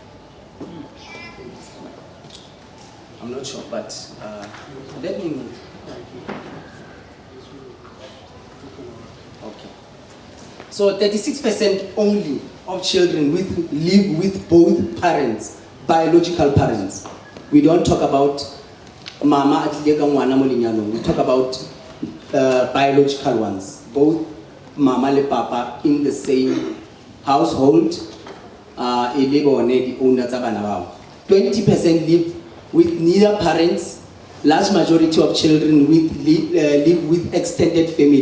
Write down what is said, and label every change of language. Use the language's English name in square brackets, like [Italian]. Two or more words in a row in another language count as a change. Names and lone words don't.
[English] I'm not sure, but let me move. Okay. So 36% only of children live with both parents, biological parents. We don't talk about [Tswana] mama atliega ngwana mo lenyalong. [English] We talk about biological ones, both mama and papa in the same household. 20% live with neither parents. Large majority of children live with extended family.